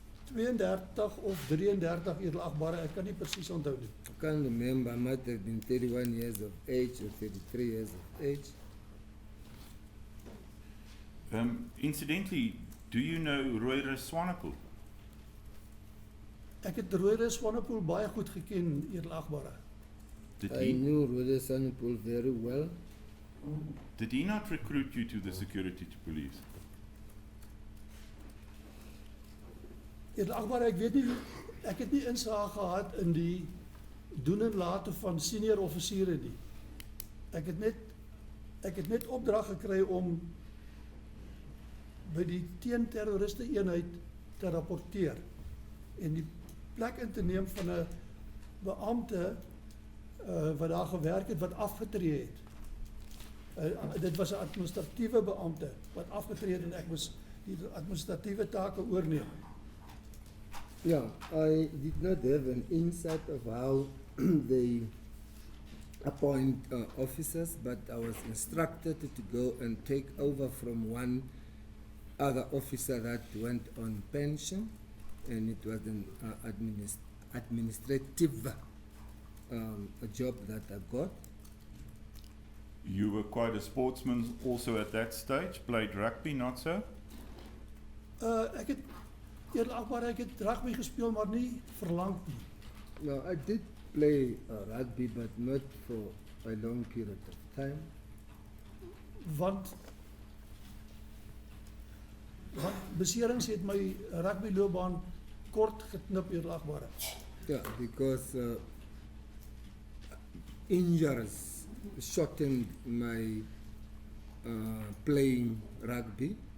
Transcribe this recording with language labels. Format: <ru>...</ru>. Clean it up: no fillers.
<af>32 of 33 edelagbare, ek kan nie presies onthou nie.</af> <en>I can't remember, I might have been 31 years of age or 33 years of age. Incidentally, do you know Roy Swanepoel?</en> <af>Ek het Roy Swanepoel baie goed geken, edelagbare.</af> <en>Did I knew Rode Sanpool very well. he not recruit you to the security police?</en> <af>Edelagbare, ek het nie insaag gehad in die doen en late van senior offisiere nie. Ek het net opdrag gekry om by die teenterroriste eenheid te rapporteer en die plek in te neem van 'n beampte wat daar gewerk het wat afgetree het. Dit was 'n administratiewe beampte wat afgetree het en ek moes die administratiewe take oorneem.</af> <en>Yeah, I did not have an insight of how they appoint officers, but I was instructed to go and take over from one other officer that went on pension, and it was an administrative a job that I got. You were quite a sportsman also at that stage, played rugby, not so?</en> <af>Ek het edelagbare, ek het rugby gespeel, maar nie verlang nie.</af> <en>No, I did play rugby, but not for a long period of time.</en> <af>Want beserings het my rugbyloopbaan kort geknip, edelagbare.</af> <en>Yeah, because injuries shortened my playing rugby.</en>